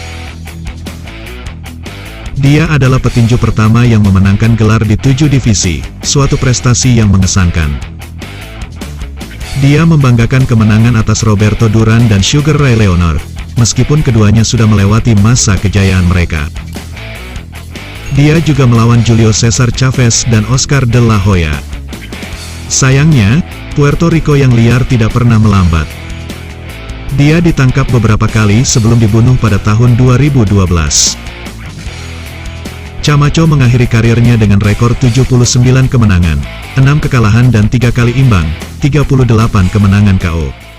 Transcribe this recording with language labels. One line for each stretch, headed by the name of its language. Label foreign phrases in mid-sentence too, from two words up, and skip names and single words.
Indonesian: Dia adalah petinju pertama yang memenangkan gelar di 7 divisi, suatu prestasi yang mengesankan. Dia membanggakan kemenangan atas Roberto Duran dan Sugar Ray Leonard, meskipun keduanya sudah melewati masa kejayaan mereka. Dia juga melawan Julio Cesar Chavez dan Oscar de la Hoya. Sayangnya, Puerto Rico yang liar tidak pernah melambat. Dia ditangkap beberapa kali sebelum dibunuh pada tahun 2012. Camacho mengakhiri karirnya dengan rekor 79 kemenangan, 6 kekalahan dan 3 kali imbang, 38 kemenangan KO.